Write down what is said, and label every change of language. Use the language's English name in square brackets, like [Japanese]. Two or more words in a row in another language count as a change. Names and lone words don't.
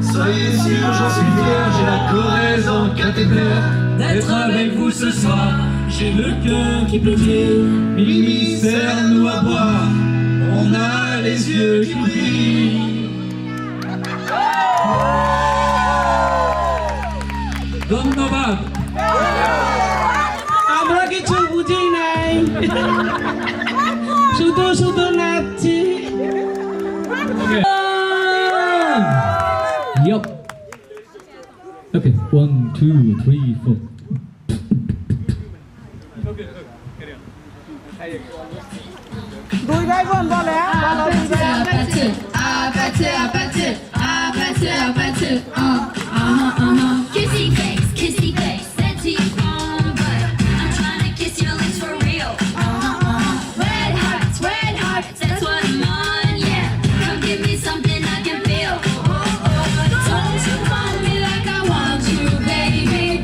[French] Soyez sûr, j'en suis fier, j'ai la Corrèze en cathéter. D'être avec vous ce soir, j'ai le cœur qui pétille. Mimi, serre-nous à boire, on a les yeux qui brillent. [Bangla] ধন্যবাদ। আমরা কিছু বুঝি নাই, শুধু শুধু নাচছি। [English] Yup. Okay, 1, 2, 3, 4. [Bangla] দুই ভাই বোন বলে বলো দুই ভাই। [English] Kissy face, said to your phone, but I'm trying to kiss your lips for real. Red hearts, that's what I'm on, yeah. Come give me something I can feel. Don't you want me like I want you, baby?